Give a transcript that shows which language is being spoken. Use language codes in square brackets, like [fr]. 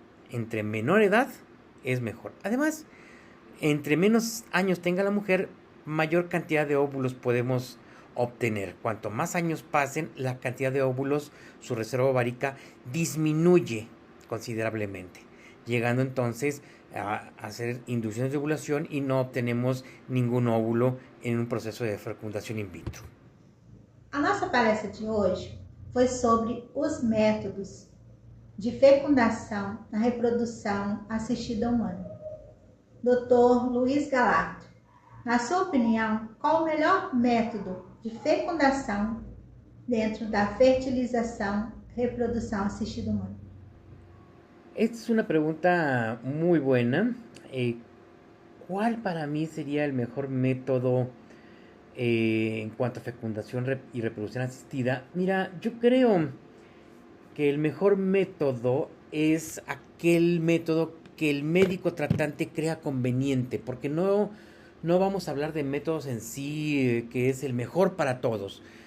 [es] Entre menor edad es mejor. Además, entre menos años tenga la mujer, mayor cantidad de óvulos podemos obtener. Cuanto más años pasen, la cantidad de óvulos, su reserva ovárica disminuye considerablemente, llegando entonces a hacer inducciones de ovulación y no obtenemos ningún óvulo en un proceso de fecundación in vitro. [pt] A nossa palestra de hoje foi sobre os métodos de fecundação na reprodução assistida humana. Dr. Luiz Galardo, na sua opinião, qual o melhor método de fecundação dentro da fertilização e reprodução assistida humana? [es] Esta es una pregunta muy buena. ¿Cuál para mí sería el mejor método en cuanto a fecundación y reproducción asistida? Mira, yo creo que el mejor método es aquel método que el médico tratante crea conveniente, porque no vamos a hablar de métodos en sí que es el mejor para todos.